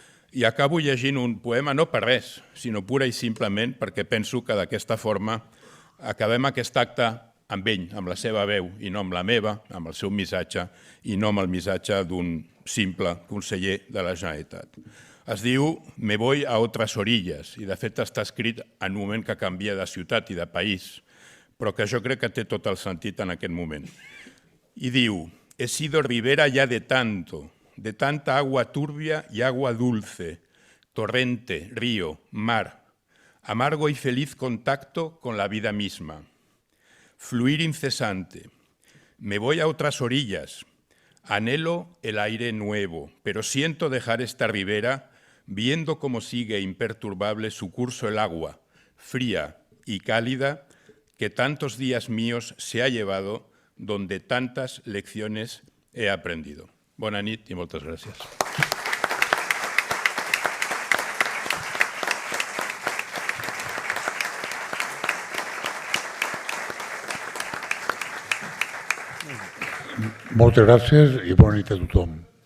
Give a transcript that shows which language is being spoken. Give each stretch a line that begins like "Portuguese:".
Catalan: I acabo llegint un poema no per res, sinó pura i simplement perquè penso que d'aquesta forma acabem aquest acte amb ell, amb la seva veu, i no amb la meva, amb el seu missatge, i no amb el missatge d'un simple conseller de la Generalitat. Es diu Me voy a otras orillas, i de fet està escrit en un moment que canvia de ciutat i de país, però que jo crec que té tot el sentit en aquest moment. I diu,
Spanish: he sido ribera ya de tanta agua turbia y agua dulce, torrente, río, mar, amargo y feliz contacto con la vida misma. fluir incesante. Me voy a otras orillas, anhelo el aire nuevo, pero siento dejar esta ribera viendo cómo sigue imperturbable su curso el agua, fría y cálida, que tantos días míos se ha llevado, donde tantas lecciones he aprendido.
Catalan: Bona nit i moltes gràcies. Moltes gràcies i bona nit a tothom.